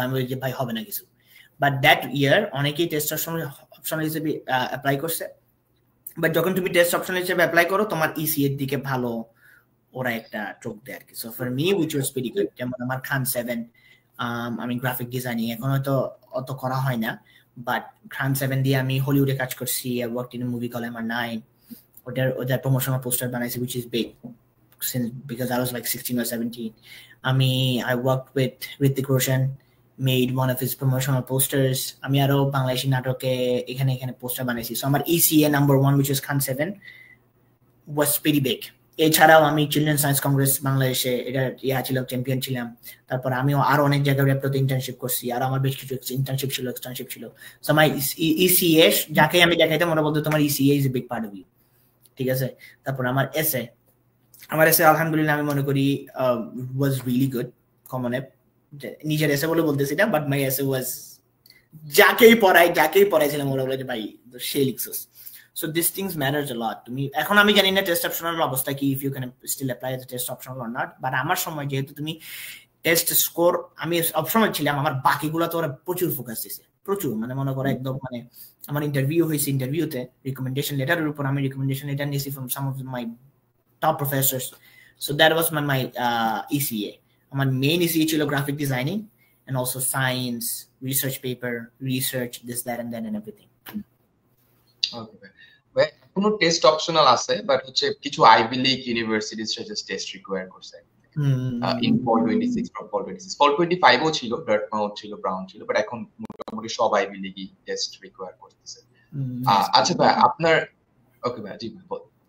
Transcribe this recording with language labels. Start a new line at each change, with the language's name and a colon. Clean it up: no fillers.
Bangla: আমি যে ভাই হবে না কিছু। বাট দ্যাট ইয়ার অনেকেই টেস্ট অপশনাল হিসেবে অ্যাপ্লাই করছে, বাট যখন তুমি টেস্ট অপশনাল হিসেবে অ্যাপ্লাই করো তোমার ইসি এর দিকে ভালো ওরা একটা চোখ দেয় আর কি।
English: so for me which was pretty good,
Bangla: যেমন আমার খান 7, আমি গ্রাফিক ডিজাইনিং এখন হয়তো অত করা হয় না, বাট খান 7 দিয়ে আমি হলিউডে কাজ করছি।
English: I worked in a movie called MR9,
Bangla: ওদের প্রমোশনাল পোস্টার বানাইছি
English: which is big since because I was like 16 or 17. I worked with Hrithik Roshan, made one of his promotional posters.
Bangla: আমি আরো বাংলাদেশি নাটকে এখানে পোস্টার বানাইছি।
English: So আমার ECA number 1 which was Khan 7 was pretty big.
Bangla: এছাড়াও আমি children science Congress বাংলাদেশে এটা ছিল, চ্যাম্পিয়ন ছিলাম। তারপর আমিও আরো অনেক জায়গায় রেপ্টোতে ইন্টার্নশিপ করছি, আর আমার বেশ কিছু ইন্টার্নশিপ ছিল, এক্সটার্নশিপ ছিল। সো মাই ECA যাকে আমি দেখাইতাম ওরা বলতো তোমার
English: ECA is a big part of you।
Bangla: ঠিক আছে, তারপর আমার এসএ আলহামদুলিল্লাহ আমি মনে করি was really good, common app নিজের এসে বলে বলতেছি না,
English: but my essay was
Bangla: যাকেই পড়াইছিলাম ওরা বলে যে ভাই সে লিখছস। সো দিস থিংস ম্যাটার্স আ লট। তুমি এখন আমি জানি না টেস্ট অপশনাল অবস্থা কি,
English: if you can still apply the test optional or not,
Bangla: but আমার সময় যেহেতু তুমি টেস্ট স্কোর আমি অপশনাল ছিলাম, আমার বাকিগুলো তো ওরা প্রচুর ফোকাস দিছে, প্রচুর, মানে মনে করো একদম, মানে আমার ইন্টারভিউ হয়েছে, ইন্টারভিউতে রিকমেন্ডেশন লেটারের উপর আমি রিকমেন্ডেশন লেটার নিয়েছি from some of my top Professor's.
English: So that was my ECA.
Bangla: আমার মেইন ECA ছিল
English: Graphic designing and also science, research paper, research, this, that, and then, and everything. Okay.
Bangla: Well, কোনো test optional আছে, but হচ্ছে কিছু ivy league universities suggest test require করছে in fall 26 from ফল 26। ফল 25 ও ছিল, Dartmouth ছিল, brown ছিল, but এখন মোটামুটি সব আইভি লিগই টেস্ট রিকোয়ার করতেছে। আচ্ছা ভাই আপনার ওকে ভাই জি বল।